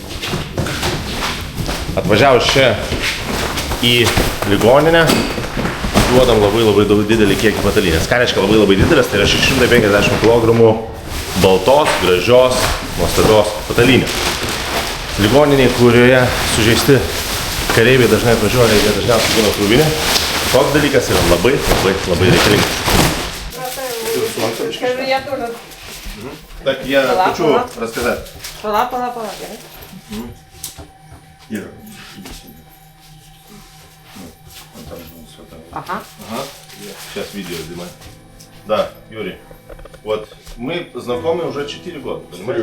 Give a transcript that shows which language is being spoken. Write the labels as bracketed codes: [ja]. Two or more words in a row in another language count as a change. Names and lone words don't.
[lt] Atvažiavus čia į ligoninę, duodam labai didelį kiekį patalynės. Ką reiškia labai didelis, tai yra 650 kg baltos, gražios, nuostabios patalynės. Ligoniniai, kurioje sužeisti kareiviai dažnai atvažiuoja, jie dažniausiai būna krūvinė. Toks dalykas yra labai reikalingas. [ru] Скажи, я тоже. Так, я хочу рассказать. [lt] Пала, gerai. [ru] Ира. Ага. Ага, сейчас видео снимаю. Да, Юрий, вот мы знакомы уже 4 года, понимаете?